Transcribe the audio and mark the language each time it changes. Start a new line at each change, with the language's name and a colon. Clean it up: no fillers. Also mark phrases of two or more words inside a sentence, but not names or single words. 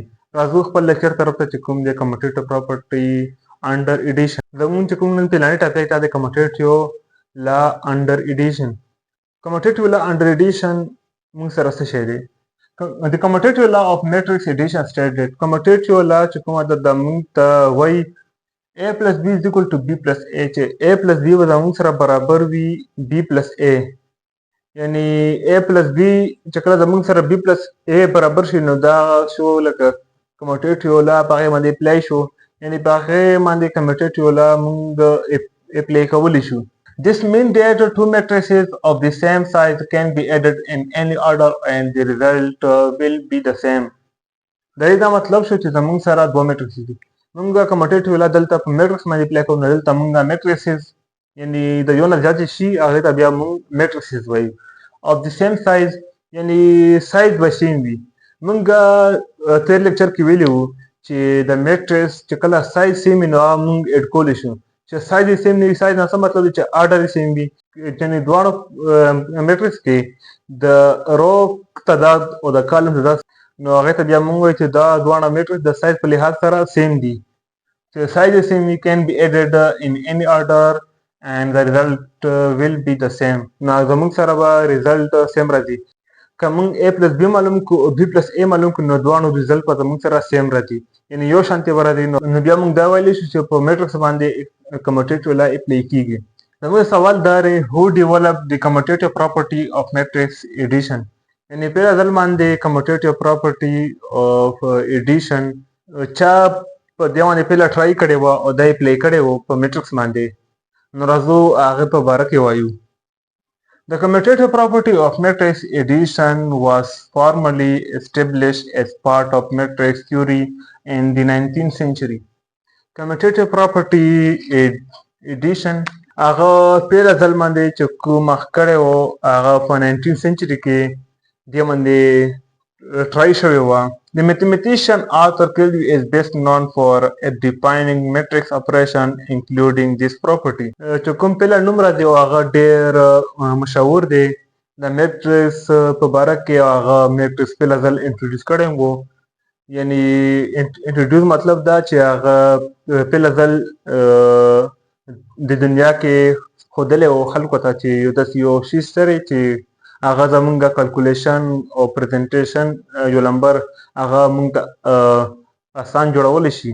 Pashto: راځو خپل لیکچر طرف ته چې کوم دی
English: commutative property under addition.
Pashto: زموږ چې کوم نن پلاني ټاپک دا د
English: commutative law under addition. commutative law under addition
Pashto: موږ سره څه شی دی؟ د
English: commutative law of matrix addition stated. commutative law
Pashto: چې کومه ده د موږ ته وایي
English: a plus b is equal to b plus a
Pashto: چې
English: a plus b
Pashto: به زموږ سره برابر وي
English: b plus a.
Pashto: یعنی
English: a plus b
Pashto: چې کله زموږ سره
English: b plus a
Pashto: برابر شي نو دا شو لکه
English: commutative law
Pashto: په هغې باندې اپلای شو. یعنی په هغې باندې
English: commutative law
Pashto: موږ اپلای کولی شو.
English: This means that two matrices of the same size can be added in any order and the result will be the same.
Pashto: د دې دا مطلب شو چې زموږ سره دوه میټرکس دي. موږ
English: commutative law
Pashto: دلته په میټرکس باندې اپلای کوو. نو دلته موږ میټریسز یعنی د یو نه زیاتې شي هغې ته بیا موږ میټریسز وایو.
English: of the same size
Pashto: یعنی سایز به سیم وي. موږ تیر لیکچر کې ویلي وو چې د میټریس چې کله سایز سیم وي نو هغه موږ ایډ کولی شو. چې سایز یې سیم نه وي، سایز نه څه مطلب دی چې آرډر یې سیم وي. یعنې دواړو میټریکس کې د رو تعداد او د کالم تعداد نو هغې ته بیا موږ وایو چې دا دواړه میټریکس د سایز په لحاظ سره سیم دي. چې سایز یې سیم وي
English: can be added in any order and the result will be the same.
Pashto: نو زموږ سره به
English: result same
Pashto: راځي. که موږ
English: a plus b
Pashto: معلوم کړو او
English: b plus a
Pashto: معلوم کړو نو دواړو ریزلټ به زموږ سره سیم راځي، یعنې یو شانتې به راځي. نو بیا موږ دا ویلی شو چې په میټرکس باندې
English: commutative law
Pashto: اپلای کیږي. زموږ سوال دا دی
English: who developed the commutative property of matrix addition.
Pashto: یعنې پیله ځل باندې
English: commutative property of addition
Pashto: چا په دې باندې پیله ټرای کړې وه او دا اپلای کړی و په میټرکس باندې. نو راځو هغې په باره کې وایو.
English: The commutative property of matrix addition was formally established as part of matrix theory in the 19th century. Commutative property addition
Pashto: هغه پیله ځل باندې چې کوم مخ کړی و هغه په
English: 19th century
Pashto: کې دې باندې ټرای شوې وه.
English: The mathematician Arthur Kelvin is best known for defining matrix operation including this property.
Pashto: چې کوم پیله نوم راځي او هغه ډېر مشهور دی. د میټرکس په باره کې هغه میټرکس پیله ځل انټروډیوس کړی و. یعنی انټروډیوس مطلب دا چې هغه پیله ځل د دنیا کې ښودلی و خلکو ته چې یو داسې یو شي سره چې هغه زمونږ کلکولیشن او پریزنټیشن یو نمبر هغه مونږ ته آسان جوړولی شي.